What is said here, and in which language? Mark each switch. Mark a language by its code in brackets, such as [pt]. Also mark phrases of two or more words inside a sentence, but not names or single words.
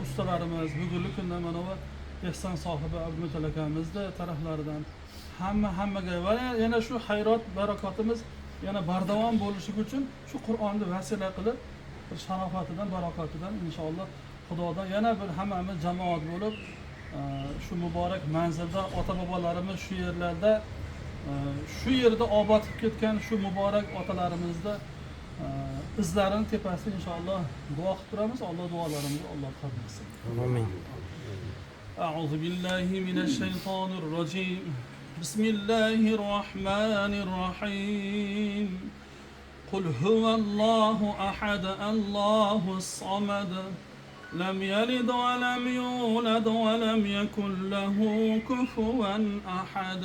[uz] ustalarimiz bugungi kunda mana bu ehson sohibi Abdumutallab akamizni taraflaridan hammaga va yana shu hayrot barakotimiz yana bardavom bo'lishi uchun shu Qur'onni vasila qilib sharofatidan, barakatidan inshaalloh Xudodan yana bir hammamiz jamoat bo'lib shu muborak manzilda ota-bobolarimiz shu yerlarda shu yerda obod qilib ketgan shu muborak otalarimizni izlarini tepasida inshaalloh duo qilib turamiz. Alloh duolarimizni Alloh qabul qilsin. Amin. [ar] أعوذ بالله من الشيطان الرجيم. بسم الله الرحمن الرحيم. قل هو الله أحد الله الصمد لم يلد ولم يولد ولم يكن له كفوا أحد.